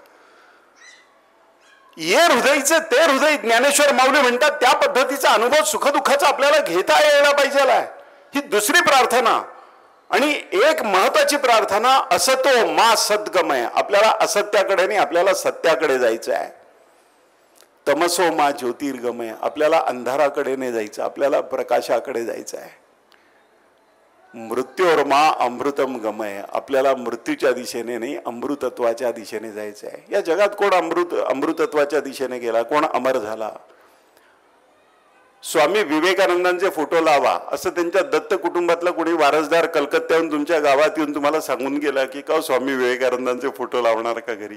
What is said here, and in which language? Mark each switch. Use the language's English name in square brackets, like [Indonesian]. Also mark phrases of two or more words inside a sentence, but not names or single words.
[Marathi] ये हृदयचे ते हृदय, ज्ञानेश्वर माऊली म्हणतात. त्या पद्धतीचा अनुभव सुखदुःखाचा आपल्याला घेता यायला पाहिजे. ही दुसरी प्रार्थना. आणि एक महत्वाची प्रार्थना, [Sanskrit] असतो मा सद्गमय. [Marathi] आपल्याला असत्याकडे नाही, आपल्याला सत्याकडे जायचं आहे. [Sanskrit] तमसो मा ज्योतिर्गमय. [Marathi] आपल्याला अंधाराकडे नाही जायचं, आपल्याला प्रकाशाकडे जायचं आहे. [Sanskrit] मृत्योर मा अमृतम गमय. [Marathi] आपल्याला मृत्यूच्या दिशेने नाही, अमृतत्वाच्या दिशेने जायचं आहे. या जगात कोण अमृतत्वाच्या दिशेने गेला, कोण अमर झाला? स्वामी विवेकानंदांचे फोटो लावा असं त्यांच्या दत्त कुटुंबातला कोणी वारसदार कलकत्त्याहून तुमच्या गावात येऊन तुम्हाला सांगून गेला की का स्वामी विवेकानंदांचे फोटो लावणार का घरी?